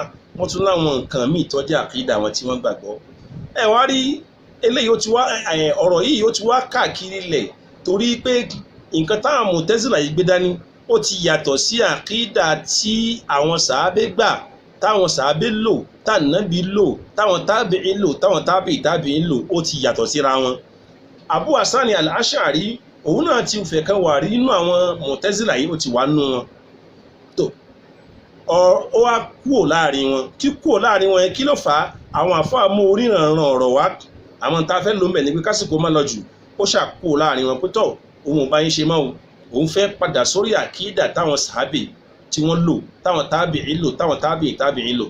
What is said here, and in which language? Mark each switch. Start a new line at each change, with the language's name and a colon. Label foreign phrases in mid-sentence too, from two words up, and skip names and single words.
Yoruba: Wọ́n tún láwọn nǹkan míì tó jẹ́ àkídà wọn tí wọ́n gbàgbọ́. Ẹ wá rí eléyìí ọ̀rọ̀ yìí ó ti wá káàkiri lẹ̀ torí pé nǹkan táwọn Mu'tazila yìí gbé dání ó ti yàtọ̀ sí àkídà tí àwọn sàábé gbà, táwọn sàábé lò, tànàbí lò, táwọn tábìí lò, táwọn tábìí lò, ó ti yàtọ̀ síra wọn. Abu Hasan al-Ash'ari òun náà ti fẹ́ kan wà rí nínú àwọn Mu'tazila yìí, ó ti wà nínú wọn. tó ó wá kúò láàrin wọn. Kí kúò láàrin wọn yẹn kí ló fà á? Àwọn àfáà mú oríranran ọ̀rọ̀ wá, àwọn tá a fẹ́ lò ń bẹ̀ ní pé kásìkò má lọ jù, ó ṣàkúò láàrin wọn pé tọ́ òun ò bá yín ṣe mọ́ o, òun fẹ́ padà sórí àkídà táwọn sàábì tí wọ́n lò, táwọn tábìí lò, táwọn tábìí lò.